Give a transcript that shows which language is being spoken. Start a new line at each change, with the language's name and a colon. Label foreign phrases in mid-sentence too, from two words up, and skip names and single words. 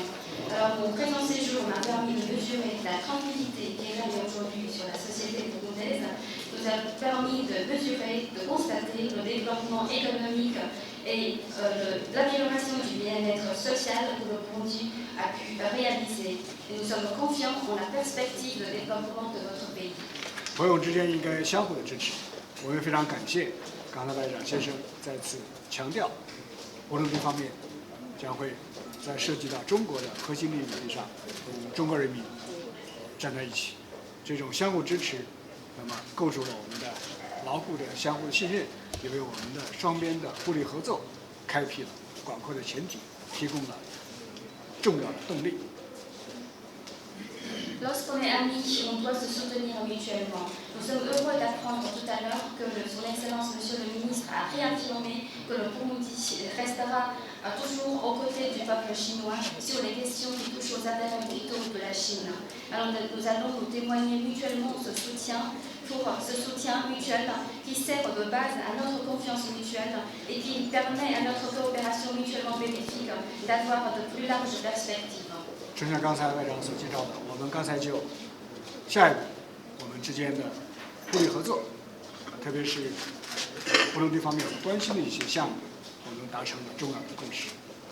French: Alors, mon présent séjour m'a permis de mesurer la tranquillité qui règne aujourd'hui sur la société burundaise, nous a permis de mesurer, de constater le développement économique et l'amélioration du bien-être social que le Burundi a pu réaliser. Et nous sommes confiants en la perspective de développement de votre pays.
Chinese: 朋友之间应该相互的支持。我们非常感谢刚才外长先生再次强调，布隆迪方面将会在涉及到中国的核心利益问题上，跟中国人民站在一起。这种相互支持，那么构筑了我们的牢固的相互的信任，也为我们的双边的互利合作开辟了广阔的前景，提供了重要的动力。
French: Lorsqu'on est amis, on doit se soutenir mutuellement. Nous sommes heureux d'apprendre tout à l'heure que Son Excellence Monsieur le Ministre a réaffirmé que le Burundi restera toujours aux côtés du peuple chinois sur les questions qui touchent aux intérêts vitaux de la Chine. Alors nous allons nous témoigner mutuellement ce soutien mutuel qui sert de base à notre confiance mutuelle et qui permet à notre coopération mutuellement bénéfique d'avoir de plus larges perspectives.
Chinese: 正像刚才外长所介绍的，我们刚才就下一步我们之间的互利合作，特别是布隆迪方面关心的一些项目，我们达成了重要的共识。